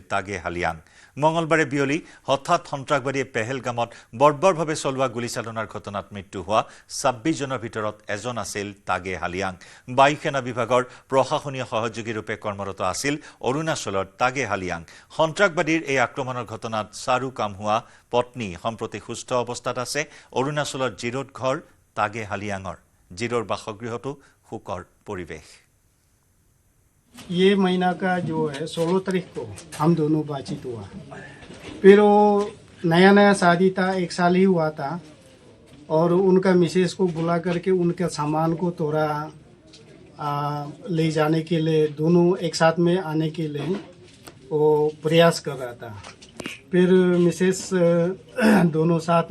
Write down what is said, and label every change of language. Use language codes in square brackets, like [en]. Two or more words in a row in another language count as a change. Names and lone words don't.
[as] তাগে হালিয়াং মঙলবাৰে বিয়লি হঠাৎ সন্ত্ৰাসবাদীয়ে পেহেলগামত বৰ্বৰভাৱে চলোৱা গুলীচালনাৰ ঘটনাত মৃত্যু হোৱা 26 জনৰ ভিতৰত এজন আছিল তাগে হালিয়াং বায়ুসেনা বিভাগৰ প্ৰশাসনীয় সহযোগী ৰূপে কৰ্মৰত আছিল অৰুণাচলৰ তাগে হালিয়াং সন্ত্ৰাসবাদীৰ এই আক্ৰমণৰ ঘটনাত চাৰু কাম হোৱা পত্নী সম্প্ৰতি সুস্থ অৱস্থাত আছে অৰুণাচলৰ জিৰোত ঘৰ তাগে হালিয়াঙৰ জিৰোৰ বাসগৃহতো হুকৰ পৰিৱেশ [hi] ये महीना का जो है 16 तारीख को हम दोनों बातचीत हुआ फिर वो नया शादी था 1 साल ही हुआ था और उनका मिसेस को बुला करके उनके सामान को थोड़ा ले जाने के लिए दोनों एक साथ में आने के लिए वो प्रयास कर रहा था फिर मिसेस दोनों साथ